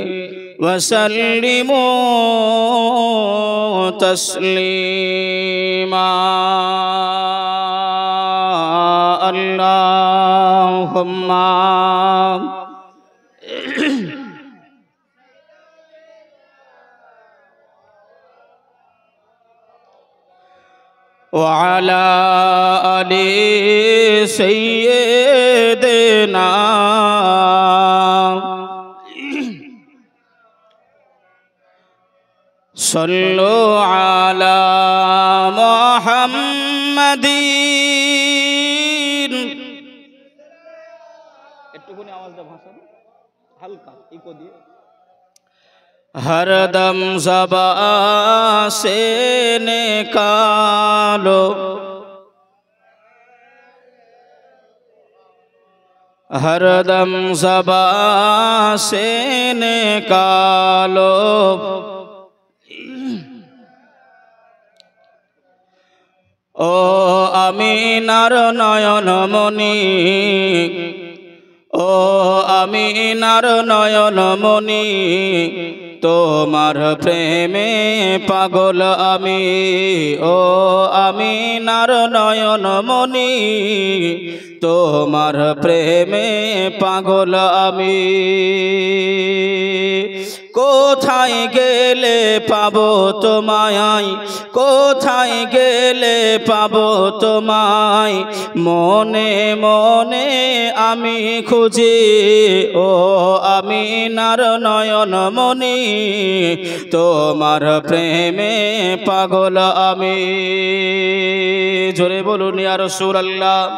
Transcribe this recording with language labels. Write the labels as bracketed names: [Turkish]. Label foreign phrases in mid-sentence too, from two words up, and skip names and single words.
[Arabic] وسلموا تسليما اللهم وعلى آل سيدنا صلوا على محمد [Bangla] একটুখানি আওয়াজ দাও ভাষা হালকা ইকো দিয়ে [Hindi] हरदम ज़बान से निकालो हरदम ज़बान से निकालो [Bangla] ও আমিনার নয়ন মণি ও আমিনার নয়ন মণি তোমার প্রেমে পাগল আমি ও আমিনার নয়ন মণি তোমার প্রেমে পাগল আমি কোথায় গেলে পাবো তোমায় কোথায় গেলে পাবো তোমায় মনে মনে আমি খুঁজি ও আমিনার নয়ন মণি তোমার প্রেমে পাগল আমি জোরে বলুন [Arabic] يا رسول الله